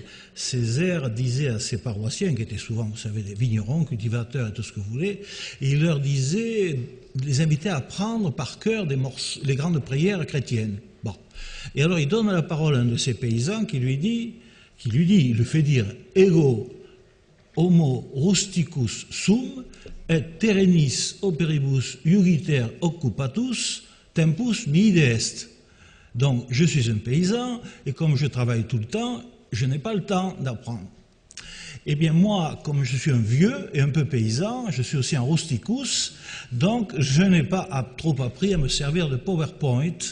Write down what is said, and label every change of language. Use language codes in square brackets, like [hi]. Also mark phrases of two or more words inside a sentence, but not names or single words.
[fr] Césaire disait à ses paroissiens, qui étaient souvent, vous savez, des vignerons, cultivateurs et tout ce que vous voulez, et il leur disait, les invitait à apprendre par cœur les grandes prières chrétiennes. Bon. Et alors il donne la parole à un de ces paysans qui il le fait dire « [la] Ego homo rusticus sum et terrenis operibus iugiter occupatus tempus mihi est ». [fr] Donc, je suis un paysan, et comme je travaille tout le temps, je n'ai pas le temps d'apprendre. Eh bien, moi, comme je suis un vieux et un peu paysan, je suis aussi un rusticus, donc je n'ai pas trop appris à me servir de PowerPoint.